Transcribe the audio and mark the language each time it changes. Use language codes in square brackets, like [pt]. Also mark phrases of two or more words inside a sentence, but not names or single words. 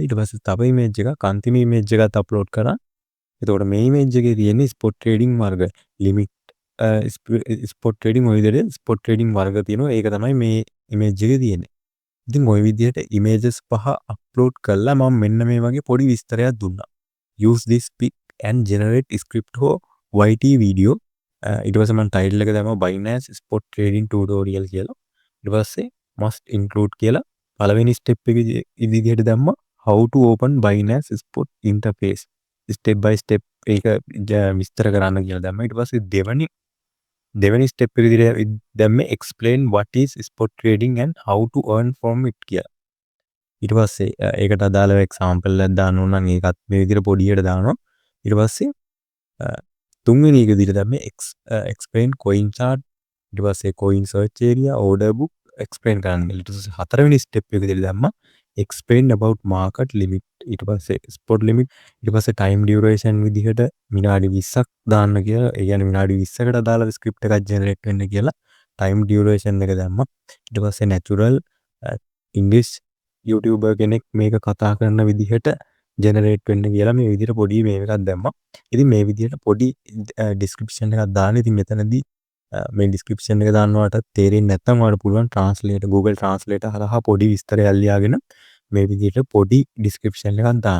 [si] ඊට පස්සේ තව image එකක් අන්තිම image එකත් අප්ලෝඩ් කරා. එතකොට මේ image එකේ තියෙන්නේ ස්පොට් ට්‍රේඩින් වර්ග limit ස්පොට් ට්‍රේඩින් ඔය විදිහට ස්පොට් ට්‍රේඩින් වර්ග තියෙනවා. ඒක තමයි මේ image එකේ තියෙන්නේ. ඉතින් ওই විදිහට images 5 අප්ලෝඩ් කළා මම මෙන්න මේ වගේ පොඩි විස්තරයක් දුන්නා. [en] Use this pic and generate script for YT video. [si] ඊට පස්සේ මම ටයිටල් එක දැම්මා [en] Binance spot trading tutorial [si] කියලා. ඊට පස්සේ [en] must include [si] කියලා පළවෙනි ස්ටෙප් එක විදිහට දැම්මා [en] how to open Binance spot interface. step by step [si] ඒක විස්තර කරන්න කියලා දැම්මා. ඊට පස්සේ දෙවනි ස්ටෙප් එක විදිහට දැම්මේ [en] explain what is spot trading and how to earn from it [si] කියලා. ඊට පස්සේ ඒකට අදාළව එක්සැම්පල් එකක් දාන්න ඕන නම් ඒකත් මේ විදිහට පොඩියට දානවා. ඊට පස්සේ තුන්වෙනි එක විදිහට දැම්මේ [en] explain coin chart [si] ඊට පස්සේ [en] coin search area order book explain [si] කරන්න. ඊට පස්සේ හතරවෙනි ස්ටෙප් එක විදිහට දැම්මා [en] explain about market limit [si] ඊට පස්සේ [en] spot limit [si] ඊට පස්සේ [en] time duration [si] විදිහට විනාඩි 20ක් දාන්න කියලා. ඒ කියන්නේ විනාඩි 20කට අදාළව ස්ක්‍රිප්ට් එකක් ජෙනරේට් වෙන්න කියලා [en] time duration [si] එක දැම්මා. ඊට පස්සේ [en] natural English YouTuber [si] කෙනෙක් මේක කතා කරන විදිහට ජෙනරේට් වෙන්න කියලා මේ විදිහට පොඩි මේ එකක් දැම්මා. ඉතින් මේ විදිහට පොඩි ඩිස්ක්‍රිප්ෂන් එකක් දාන්න. ඉතින් මෙතනදී මේ ඩිස්ක්‍රිප්ෂන් එක දාන්නවට තේරෙන්නේ නැත්නම් ඔයාලට පුළුවන් ට්‍රාන්ස්ලේටර් Google Translator හරහා පොඩි විස්තරයක් ලියාගෙන මේ විදිහට පොඩි ඩිස්ක්‍රිප්ෂන් එකක් දාන්න.